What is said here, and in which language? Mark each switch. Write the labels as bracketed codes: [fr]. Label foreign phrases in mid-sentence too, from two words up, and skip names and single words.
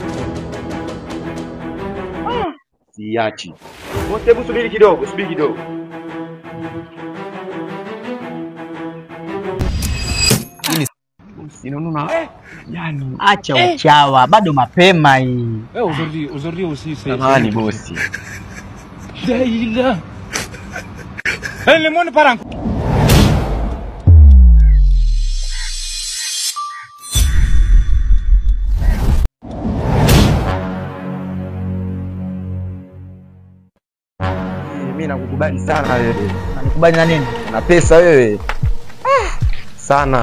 [sw] Siachi. Hebu subiri kidogo. Yani acha uchawa, bado mapema hii. [fr] Aujourd'hui aussi c'est [sw] Samahani bosi. Daila. [fr] Le monde part en [sw] Mimi nakukubali sana wewe. Unanikubali na nini? Na pesa wewe. Sana.